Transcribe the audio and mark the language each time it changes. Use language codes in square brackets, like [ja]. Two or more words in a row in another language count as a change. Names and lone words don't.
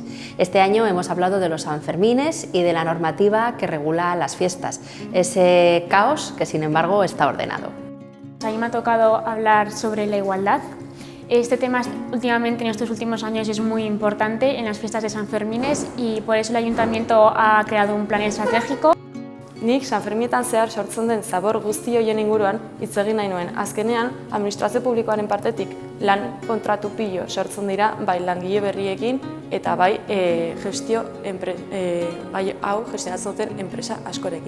[es] Este año hemos hablado de los Sanfermines y de la normativa que regula las fiestas, ese caos que sin embargo está ordenado. A mí me ha tocado hablar sobre la igualdad. Este tema últimamente, en estos últimos años, es muy importante en las fiestas de Sanfermines y por eso el Ayuntamiento ha creado un plan estratégico. [eu] Nik Sanferminetan zehar sortzen den zabor guzti horien inguruan hitz egin nahi nuen. Azkenean, administrazio publikoaren partetik lan kontratu pilo sortzen dira bai langile berriekin eta bai hau gestionatzen duten enpresa askorekin.